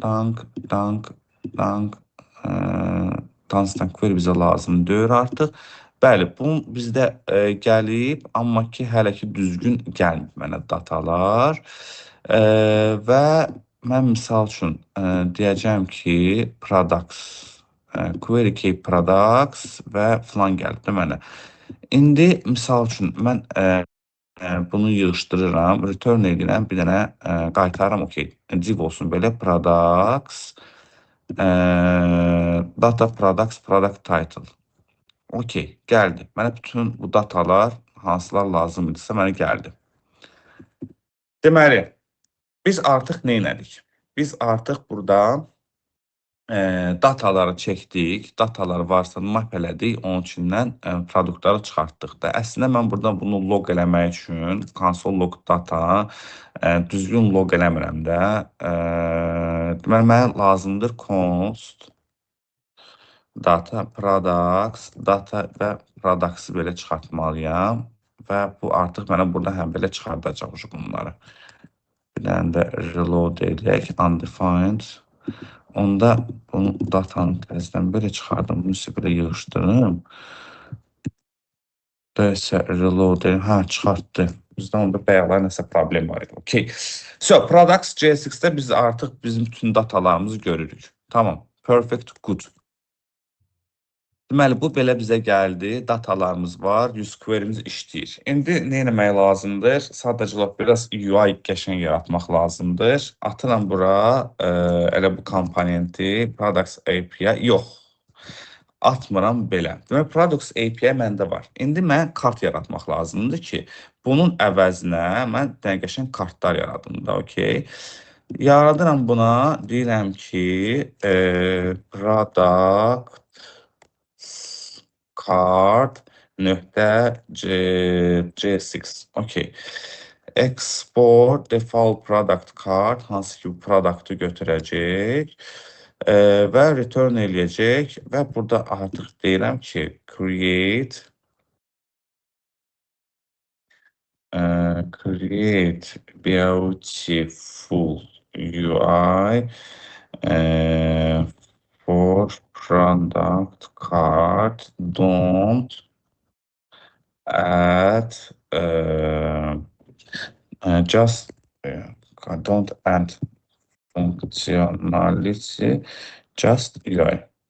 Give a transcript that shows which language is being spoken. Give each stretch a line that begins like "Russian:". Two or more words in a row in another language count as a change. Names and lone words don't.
English: Tanstan query
Azerbaijani: bizə lazım deyir artıq. Bəli, bu bizdə gəlib, amma ki, hələ ki düzgün gəlmir mənə datalar. Və mən misal üçün deyəcəm ki,
English: products, query key products
Azerbaijani: və filan gəldi mənə. İndi misal üçün mən bunu yığışdırıram, return edirəm, bir dənə qaytarıram, okey. Div olsun belə,
English: products, data products, product title.
Azerbaijani: Okey, gəldi. Mənə bütün bu datalar, hansılar lazım idisə mənə gəldi. Deməli, biz artıq nə elədik? Biz artıq burada dataları çəkdik, datalar varsa map elədik, onun içindən produktları çıxartdıq da. Əslində mən burada bunu log eləmək üçün
English: console log data
Azerbaijani: düzgün log eləmirəm də. Deməli, mənə lazımdır
English: const data products, data
Azerbaijani: və products-ı belə çıxartmalıyam və bu artıq mənə burada həm belə çıxardacaq bunları. Bir dənə də reload edək, undefined. Onda bunu datanı təzədən belə çıxardım, bunu isə belə yığışdırım. Dəsə reload edeyim, çıxartdı. Bizdə onda bayaqlar nəsə problem var idi. Okay. So, products JSX-də biz artıq bizim bütün datalarımızı görürük.
English: Tamam, perfect, good.
Azerbaijani: Deməli, bu belə bizə gəldi, datalarımız var,
English: use query-miz
Azerbaijani: işləyir. İndi nə etmək lazımdır? Sadəcə olaraq biraz UI qəşəng yaratmaq lazımdır. Atıram bura, elə bu komponenti,
English: products API,
Azerbaijani: yox. Atmıram belə. Demək,
English: products API
Azerbaijani: məndə var. İndi mən kart yaratmaq lazımdır ki, bunun əvəzinə mən qəşəng kartlar yaradım da, okey. Yaradıram buna, deyirəm ki,
English: product card
Azerbaijani: nöqtə C6. Okay.
English: Export default product card
Azerbaijani: hansı ki bu product'ı götürəcək və return eləyəcək və burada artıq deyirəm ki
English: create beautiful UI for product card don't add just don't add functionality just UI.